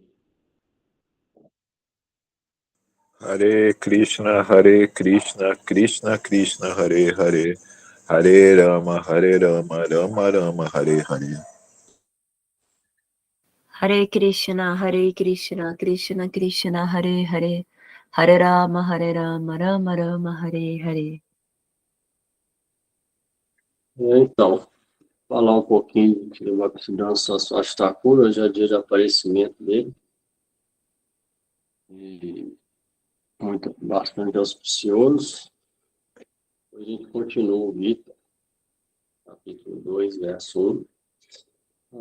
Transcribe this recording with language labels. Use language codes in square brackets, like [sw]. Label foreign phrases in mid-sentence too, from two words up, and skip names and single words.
[pt] Hare Krishna, Krishna Krishna, Hare Hare, Hare Rama, Rama Rama, Hare Hare. Hare Krishna, Krishna Krishna, Hare Hare, Hare Rama, Rama Rama, Hare Hare. Então, falar um pouquinho de Bhaktisiddhanta Saraswati Thakur, hoje é dia de aparecimento dele. E bastante auspicioso. A gente continua o Gita, capítulo 2, verso 1.